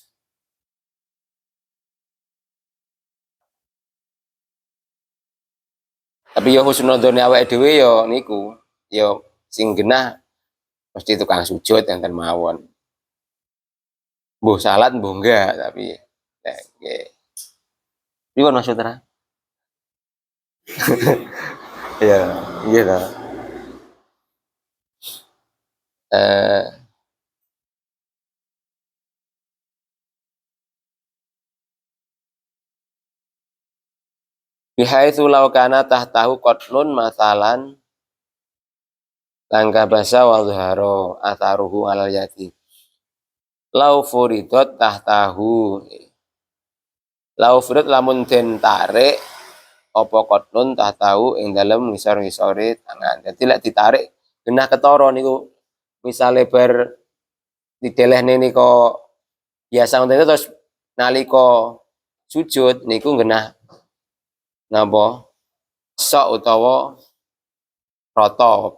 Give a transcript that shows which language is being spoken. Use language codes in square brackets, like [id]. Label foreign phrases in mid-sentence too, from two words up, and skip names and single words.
[jv] Tapi ya husnudzone awake dhewe ya niku, ya sing genah mesti tukang sujud enten mawon. Mbuh salat mbuh enggak tapi nggih. Pripun Mas Putra? Iya, iya ta. [ar] Eh بحيث لو كان تحته قتل مثلا [jv] langka basa [ar] وظهر أثره على اليد. لو فرضت تحته. لو فرض [jv] lamun den tarik apa [ar] قتل تحته [jv] ing dalem ngisor-ngisore tangan. Dadi lek ditarik genah ketara niku misale bar didelehne nika biasa ngoten terus nalika sujud niku genah napa sok utawa rata.